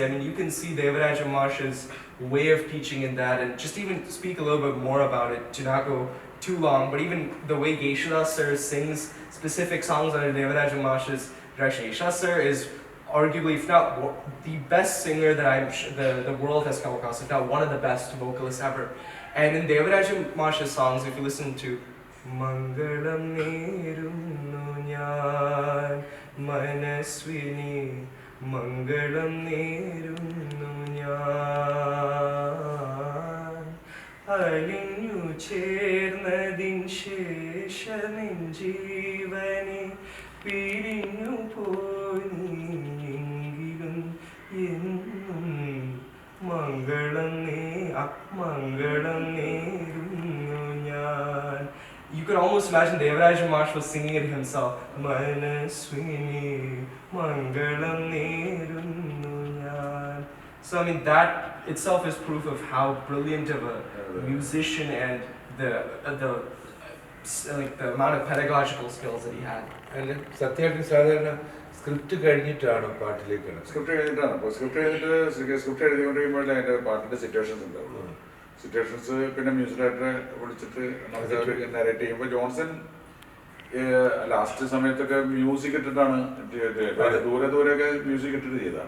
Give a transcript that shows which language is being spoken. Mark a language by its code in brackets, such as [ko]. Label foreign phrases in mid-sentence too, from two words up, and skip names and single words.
[en] I mean, you can see Devaraja Marsh's way of teaching in that, and just even speak a little bit more about it to not go too long, but even the way Yeshudas sir sings specific songs under Devaraja Marsh's direction. Yeshudas sir is arguably, if not the best singer that the world has come across, if not one of the best vocalists ever. And in Devaraja Marsh's songs, if you listen to [ml] മംഗളം നേരുന്നു ഞാൻ മനസ്വിനി മംഗളം നേരുന്നു ഞാൻ അലിഞ്ഞു ചേർന്നടിൻ ശേഷമിൻ ജീവനേ പിരിഞ്ഞു പോണിങ്കിലും എന്നും മംഗളം നേരുന്നു ഞാൻ. [en] You could almost imagine Devaraja Marsh was singing it himself. [ml] മനസ്വിനി മംഗളം നേരുന്നു ഞാൻ. [en] So I mean, that itself is proof of how brilliant of a musician and the amount of pedagogical skills that he had. [ml] And സത്യമായിട്ട് സാധാരണ സ്ക്രിപ്റ്റ് കഴിഞ്ഞിട്ടാണോ പാട്ടിലേക്ക് കിടക്കുന്നത്? സ്ക്രിപ്റ്റ് കഴിഞ്ഞിട്ടാണ്. അപ്പോൾ സ്ക്രിപ്റ്റ് എഴുതിക്കൊണ്ടിരിക്കുമ്പോഴേ അതിൻ്റെ പാട്ടിൻ്റെ സിറ്റുവേഷൻസ് ഉണ്ടാവുള്ളൂ. സിറ്റുവേഷൻസ് പിന്നെ [en] music director [ml] വിളിച്ചിട്ട് നമുക്ക് നരേറ്റ് ചെയ്യുമ്പോൾ ജോൺസൺ ലാസ്റ്റ് സമയത്തൊക്കെ മ്യൂസിക് ഇട്ടിട്ടാണ് ദൂരെയൊക്കെ മ്യൂസിക് ഇട്ടിട്ട് ചെയ്തതാണ്.